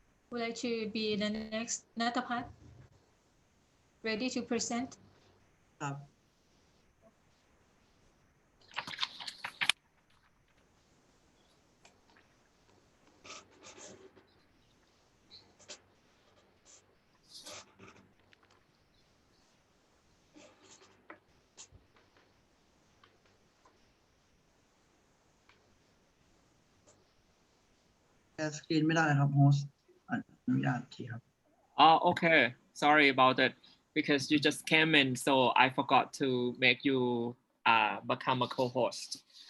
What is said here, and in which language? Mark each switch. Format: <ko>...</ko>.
<en>Would like to be the next ณัฐพัฒน์ ready to present</en> <th>ครับ แชร์สกรีนไม่ได้ครับโฮสต์อนุญาตทีครับ</th> <en>Oh, okay. Sorry about it because you just came in, so I forgot to make you become a co-host.</en>